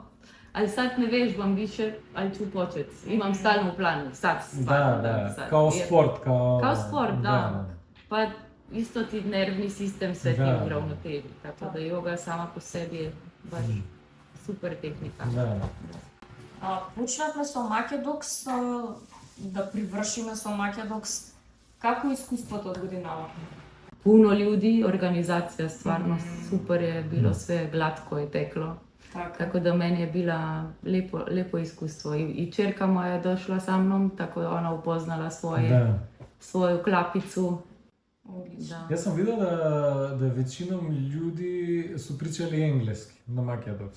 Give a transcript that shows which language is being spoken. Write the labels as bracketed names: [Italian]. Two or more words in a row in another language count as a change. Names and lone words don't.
[Serbian] Ali sad ne vežbam više, ali ću početi. Imam stalno u planu, sad stvarno. Da, kao sport, Kao sport, da. Pa isto ti nervni sistem sve ti uravnoteži. Tako da joga sama po sebi je baš super tehnika. [Macedonian] Почнавме со Македокс, да привршиме со Македокс. Како искуството од годинава? [Serbian] Puno ljudi, organizacija stvarno super je bilo, sve glatko je teklo. Tako da meni je bila lepo iskustvo. I čerka moja je došla sa mnom, tako da ona upoznala svoju klapicu. Ja sam vidio da većinom ljudi su pričali engleski na Makedoks.